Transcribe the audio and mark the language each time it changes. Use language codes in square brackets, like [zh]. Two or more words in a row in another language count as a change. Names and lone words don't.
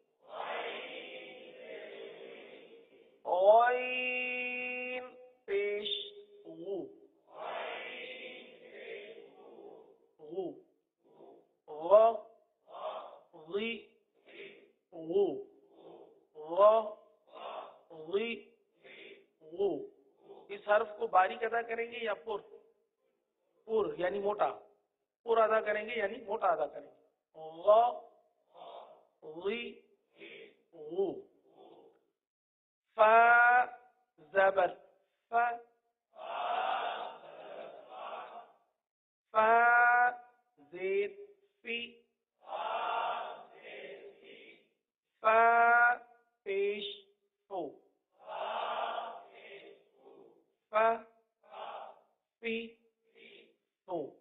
[ur] عین پیش غو غو غ غی غو غ غی غو اس حرف کو باریک ادا کریں گے یا پر یعنی موٹا پر ادا کریں گے یعنی موٹا ادا کریں گے غ غی غو فا زبر فا فا زیر فی فا پیش فو فا فی فو